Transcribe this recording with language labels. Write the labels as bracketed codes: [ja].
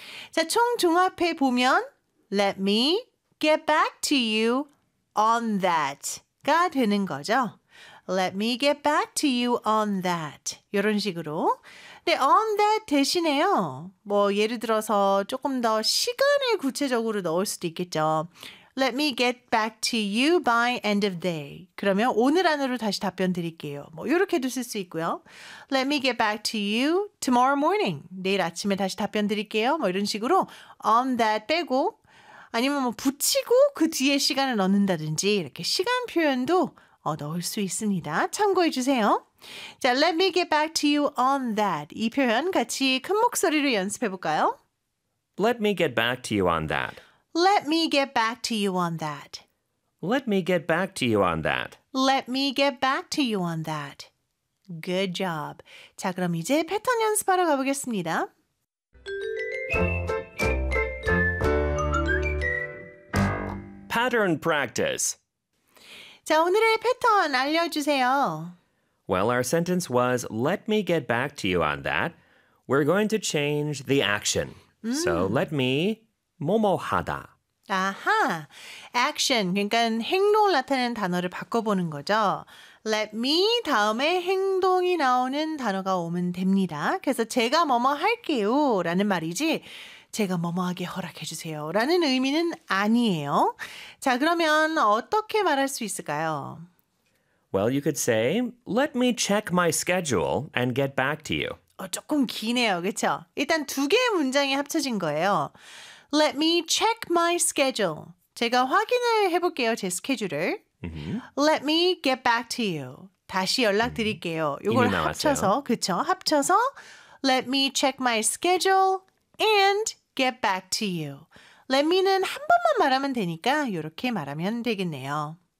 [ko] 자, 총 종합해 보면 [en] let me get back to you on that [ko] 가 되는 거죠. [en] Let me get back to you on that [ko] 이런 식으로 네, [en] on that [ko] 대신에요. 뭐 예를 들어서 조금 더 시간을 구체적으로 넣을 수도 있겠죠. [en] Let me get back to you by end of day. [ko] 그러면 오늘 안으로 다시 답변 드릴게요. 뭐 이렇게도 쓸 수 있고요. [en] Let me get back to you tomorrow morning. [ko] 내일 아침에 다시 답변 드릴게요. 뭐 이런 식으로 on that 빼고 아니면 뭐 붙이고 그 뒤에 시간을 넣는다든지 이렇게 시간 표현도 넣을 수 있습니다. 참고해 주세요. [en] 자, let me get back to you on that. [ko] 이 표현 같이 큰 목소리로 연습해 볼까요? [en] Let me get back to you on that. Let me get back to you on that. Let me get back to you on that. Let me get back to you on that. Good job. [ko] 자, 그럼 이제 패턴 연습하러 가보겠습니다. [en] Pattern practice. [ko] 자, 오늘의 패턴 알려주세요. [en] Well, our sentence was, let me get back to you on that. We're going to change the action. So let me... [ko] 뭐뭐 하다. 아하, action, 그러니까 행동을 나타내는 단어를 바꿔보는 거죠. Let me 다음에 행동이 나오는 단어가 오면 됩니다. 그래서 제가 뭐뭐 할게요 라는 말이지 제가 뭐뭐하게 허락해 주세요 라는 의미는 아니에요. 자, 그러면 어떻게 말할 수 있을까요? [en] Well, you could say, let me check my schedule and get back to you. [ko] 조금 기네요. 그렇죠? 일단 두 개의 문장이 합쳐진 거예요. [en] Let me check my schedule. [ko] 제가 확인을 해볼게요. 제 스케줄을. [en] Let me get back to you. [ko] 다시 연락드릴게요. 이걸 합쳐서, 그렇죠? [en] 합쳐서 Let me check my schedule and get back to you. [ko] Let me는 한 번만 말하면 되니까 이렇게 말하면 되겠네요.